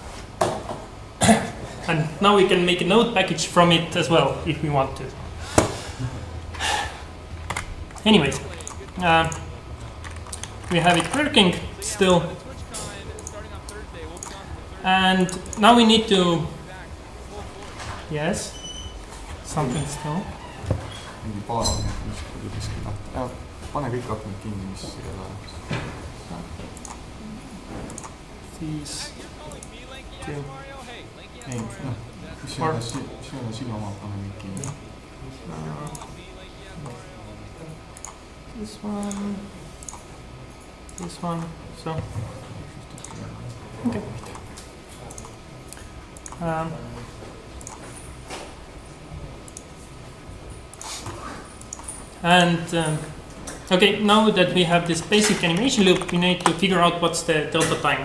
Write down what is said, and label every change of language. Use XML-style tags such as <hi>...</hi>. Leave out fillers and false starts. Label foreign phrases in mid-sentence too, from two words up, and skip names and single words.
<en>And now we can make a node package from it as well, if we want to. Anyways, we have it working still. And now we need to, yes, something still.</en> <et>mingi paar on kuskilt lahti. Pane kõik aknad kinni, mis ei ole olemas. Siis ei, noh, mis ei ole sinu oma, pane kõik kinni.</et> <en>This one, so. Okay. Okay, now that we have this basic animation loop, we need to figure out what's the delta time.</en>